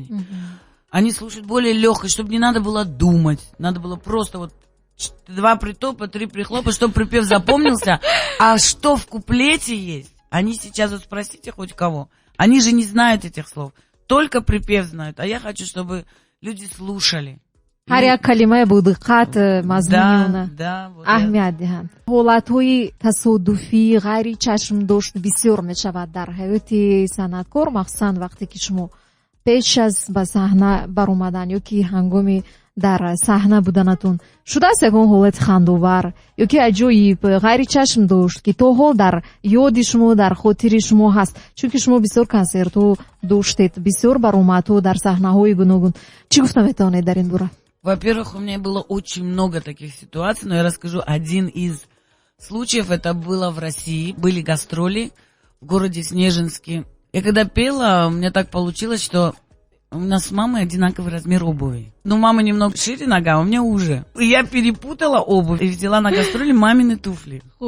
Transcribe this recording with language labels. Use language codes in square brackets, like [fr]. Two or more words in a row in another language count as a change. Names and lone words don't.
[ru] Они слушают более легкое, чтобы не надо было думать. Надо было просто вот 2 притопа, 3 прихлопа, чтобы припев запомнился. А что в куплете есть? Они сейчас, вот спросите хоть кого. Они же не знают этих слов. Только припев знают. А я хочу, чтобы люди слушали. [tg] ҳар як калимае бо диққат мазмуни аҳамият диҳанд. ҳолатҳои тасодуфӣ, ғайри чашмдошт бисёр мешавад дар ҳаёти санъаткор, махсусан вақте ки шумо пеш аз ба саҳна баромадан ё ки ҳангоми дар саҳна буданатон шудааст ягон ҳолати хандовар ё ки аҷоиб ғайри чашм дошт ки то ҳол дар ёди шумо, дар хотири шумо ҳаст? Чунки шумо бисёр консертҳо доштед, бисёр баромадҳо дар саҳнаҳои гуногун. Чӣ гуфта метавонед дар ин бора? [ru] Во-первых, у меня было очень много таких ситуаций, но я расскажу один из случаев. Это было в России. Были гастроли в городе Снежинске. Я когда пела, у меня так получилось, что у нас с мамой одинаковый размер обуви. Но у мамы немного шире нога, а у меня уже. И я перепутала обувь и взяла на гастроли мамины туфли.